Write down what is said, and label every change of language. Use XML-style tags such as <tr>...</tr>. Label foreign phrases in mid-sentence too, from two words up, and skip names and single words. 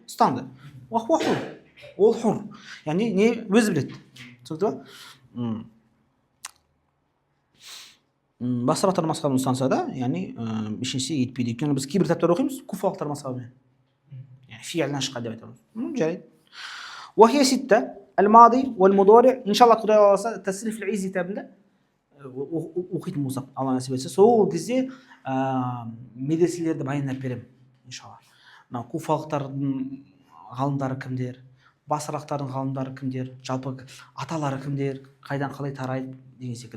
<kk>Ұстанды. Ол хур. Яғни не өзі біледі. Түсінікті ба? Басырақтар мазхабын ұстанса да, яғни ешнәрсе етпейді. Өйткені біз кейбір кітаптар оқимыз, куфалықтар мазхабымен. Фиғлдан шыққан деп айтамыз. Жарайды.</kk> <ar>وهي ستة الماضي والمضارع إن شاء الله</ar> <kk>құдай қаласа тасриф العز кітабында оқитын болсақ, алла нәсіп етсе, сол кезде медреселерді баяндап беремін иншалла. Мына куфалықтардың ғалымдары кімдер, басырақтардың ғалымдары кімдер, жалпы аталары кімдер, қайдан қалай тарайды деген секілді.</kk>